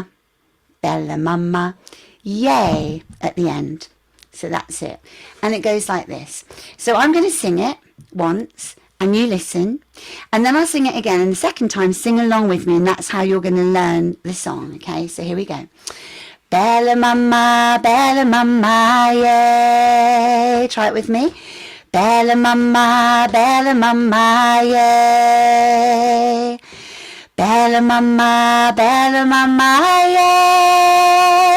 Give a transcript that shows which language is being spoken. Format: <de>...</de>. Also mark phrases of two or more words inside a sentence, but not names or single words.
<en>Bella Mama. Yay at the end. So that's it. And it goes like this. So I'm going to sing it once and you listen, and then I'll sing it again, and the second time sing along with me, and that's how you're going to learn the song. Okay, so here we go. Bella Mama, yeah. Try it with me. Bella Mama, yeah. Bella Mama, yeah.</en>